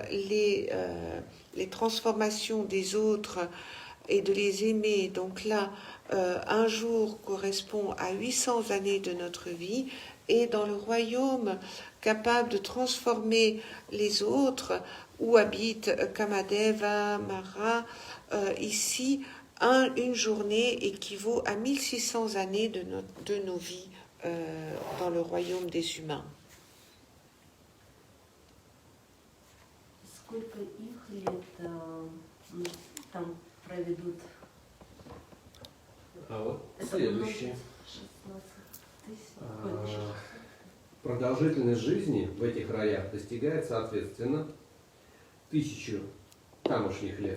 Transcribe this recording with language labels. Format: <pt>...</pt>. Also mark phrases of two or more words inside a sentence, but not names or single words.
<fr>les transformations des autres et de les aimer, donc là, un jour correspond à 800 années de notre vie, et dans le royaume capable de transformer les autres, où habite Kamadeva, Mara, ici, une journée équivaut à 1600 années de nos vies dans le royaume des humains.</fr> <ru>Сколько их лет там проведут? А вот следующее. 16 тысяч. Продолжительность жизни в этих раях достигает, соответственно, 1000 тамошних лет.</ru>